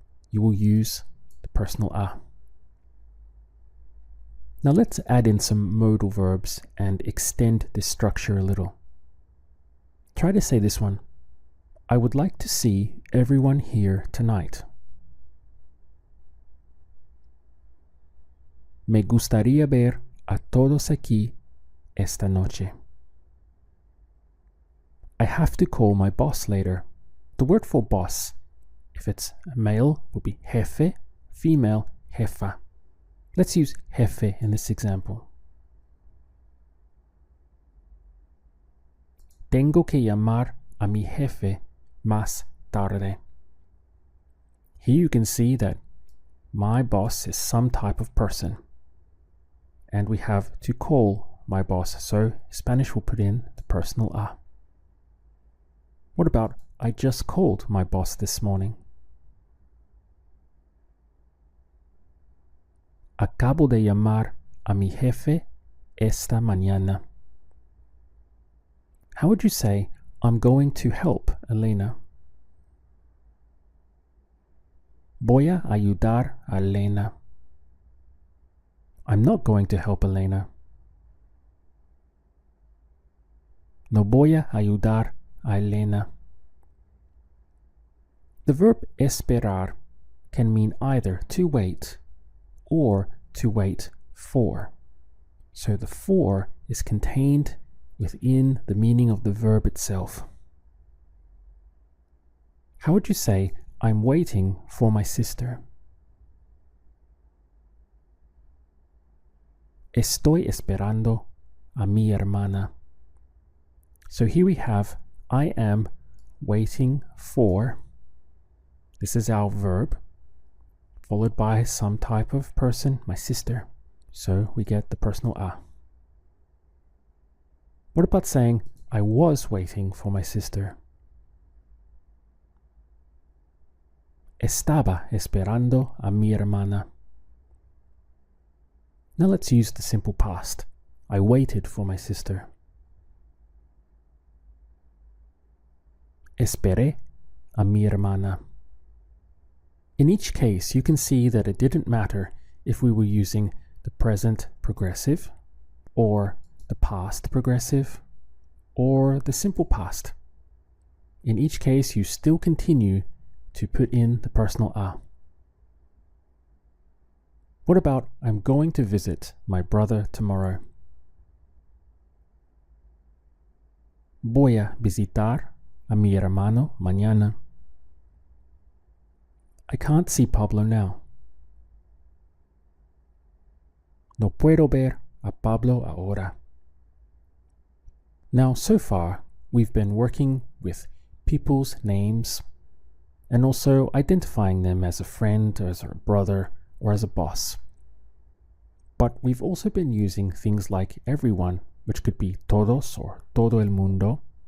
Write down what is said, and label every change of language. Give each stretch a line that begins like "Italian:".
English: You will use the personal a. Now let's add in some modal verbs and extend this structure a little. Try to say this one. I would like to see everyone here tonight.
Spanish: Me gustaría ver a todos aquí esta noche.
English: I have to call my boss later. The word for boss, if it's male, would be jefe, female, jefa. Let's use jefe in this example.
Spanish: Tengo que llamar a mi jefe más tarde.
English: Here you can see that my boss is some type of person. And we have to call my boss, so Spanish will put in the personal a. What about I just called my boss this morning?
Spanish: Acabo de llamar a mi jefe esta mañana.
English: How would you say I'm going to help Elena?
Spanish: Voy a ayudar a Elena.
English: I'm not going to help Elena.
Spanish: No voy a ayudar a Elena.
English: The verb esperar can mean either to wait or to wait for. So the for is contained within the meaning of the verb itself. How would you say, I'm waiting for my sister?
Spanish: Estoy esperando a mi hermana.
English: So here we have, I am waiting for. This is our verb, followed by some type of person, my sister. So we get the personal a. What about saying, I was waiting for my sister?
Spanish: Estaba esperando a mi hermana.
English: Now let's use the simple past. I waited for my sister.
Spanish: Esperé a mi hermana.
English: In each case, you can see that it didn't matter if we were using the present progressive, or the past progressive, or the simple past. In each case, you still continue to put in the personal a. What about I'm going to visit my brother tomorrow?
Spanish: Voy a visitar a mi hermano mañana.
English: I can't see Pablo now.
Spanish: No puedo ver a Pablo ahora.
English: Now, so far, we've been working with people's names and also identifying them as a friend, or as a brother, or as a boss. But we've also been using things like everyone, which could be todos or todo el mundo.